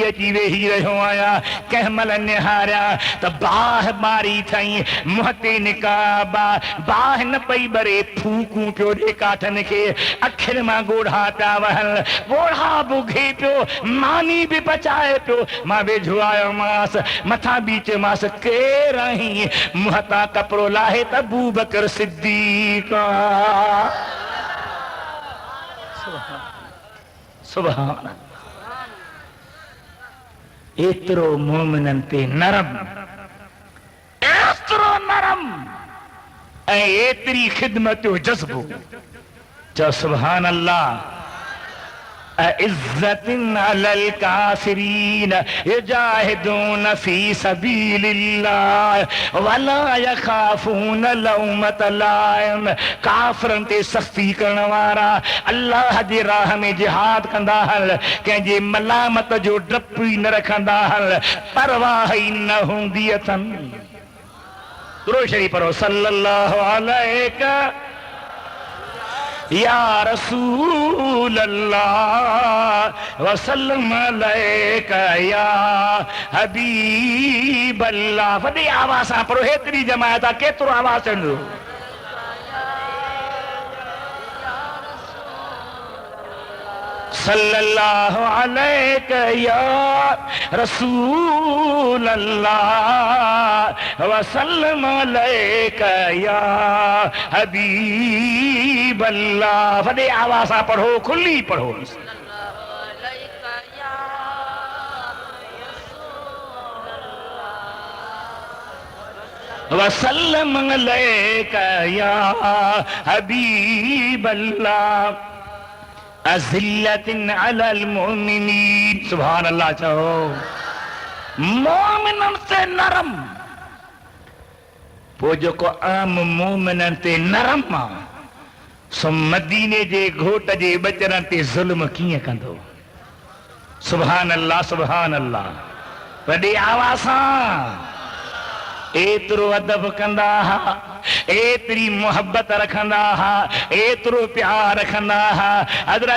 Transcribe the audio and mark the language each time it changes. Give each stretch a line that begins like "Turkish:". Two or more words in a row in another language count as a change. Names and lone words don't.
Sindhi: अची वेही रहियो आहियां कंहिं महिल निहारिया त बाह मारी थई मुंहं ते निकाब बाह न पई बरे फूकूं पियो ॾे काठनि खे अखियुनि मां ॻोढ़ा पिया वहनि ॻोढ़ा बुघे पियो मानी बि पचाए पियो मां वेझो आयोमांसि मथां बि चयोमांसि केरु आहीं मुंहं तां कपिड़ो लाहे त अबू बकर सिद्दीक़
Arabic: سبحان
Sindhi: एतिरो मोमिननि ते नरम एतिरो नरम ऐं एतिरी ख़िदमत जो जज़्बो चओ सुभान
Arabic: الله أعزة على الكافرين يجاهدون في سبيل الله ولا يخافون لومة لائم
Sindhi: काफ़िरनि ते सख़्ती करण वारा अल्लाह जी राह में जिहाद कंदा हल कंहिंजे मलामत जो डपु ई न रखंदा हल परवाह ई न हूंदी अथनि दुरूद शरीफ़ पढ़ो
Arabic: صلى الله عليه يا رسول الله وسلم عليك يا حبيب الله
Sindhi: वॾी आवाज़ सां पढ़ो हेतिरी जमायत आहे केतिरो आवाज़ चवंदो
Arabic: صلى الله عليك يا رسول الله وسلم عليك يا حبيب الله
Sindhi: वॾे आवाज़ सां पढ़ो खुली पढ़ो
Arabic: وسلم عليك يا حبيب الله أذلة على المؤمنين سبحان الله
Sindhi: चओ मोमिनन ते नरम पोइ जेको आम मोमिनन ते नरम आहे सो मदीने जे घोट जे बचरनि ते ज़ुल्म कीअं कंदो
Arabic: سبحان الله سبحان الله
Sindhi: वॾी आवाज़ सां एतिरो अदब कंदा हा एतिरी मोहब्बत रखंदा हा एतिरो प्यार रखंदा हा हज़रत